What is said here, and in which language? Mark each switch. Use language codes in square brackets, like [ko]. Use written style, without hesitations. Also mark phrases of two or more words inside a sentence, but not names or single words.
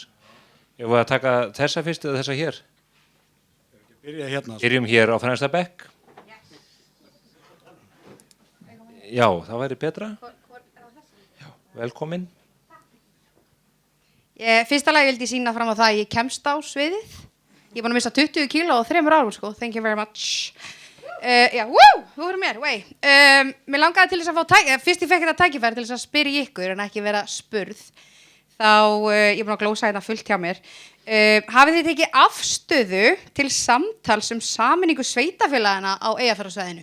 [is] Ég var að taka þessa fyrst eða þessa hér? Byrjum hér á fremsta bekk. Já, það væri betra. Já, velkomin. Fyrsta lagi vildi ég sýna fram á það að ég kemst á sviðið. Ég er búin að missa 20 kíló á 3 árum sko. [en] Thank you very much. [is] Já, þú erum mér, mér langaði til þess að fá fyrst ég fekk þetta tækifæri til þess að spyrja ykkur en ekki vera spurð þá, ég er búin að glósa þetta fullt hjá mér hafið þið tekið afstöðu til samtals sameiningu sveitafélagana á Eyjafjarðarsvæðinu?